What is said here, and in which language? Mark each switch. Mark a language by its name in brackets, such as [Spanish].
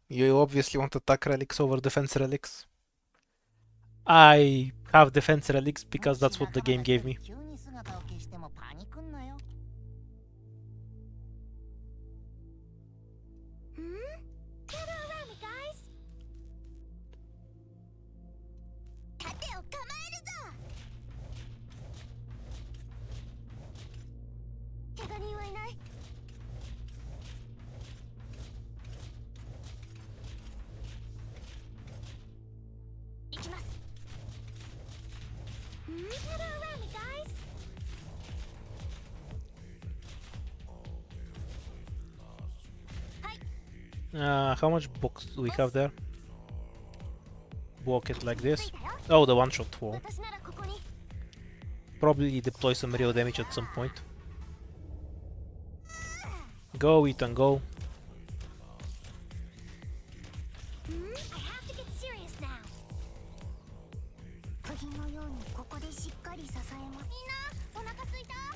[English] You obviously want attack relics over defense relics. I have defense relics because that's what the game gave me. [Japanese] 急に姿を消してもパニクんなよ。 [English] Gather around me, guys. [Japanese] 盾を構えるぞ。怪我人はいない。行きます。 [English] Gather around me, guys. How much box do we have there? Block it like this. Oh, the one-shot wall. [Japanese] 私ならここに。 [English] Probably deploy some real damage at some point. Go, Ethan, go. I have to get serious now. [Japanese] 釘のようにここでしっかり支えます。みんな、お腹すいた？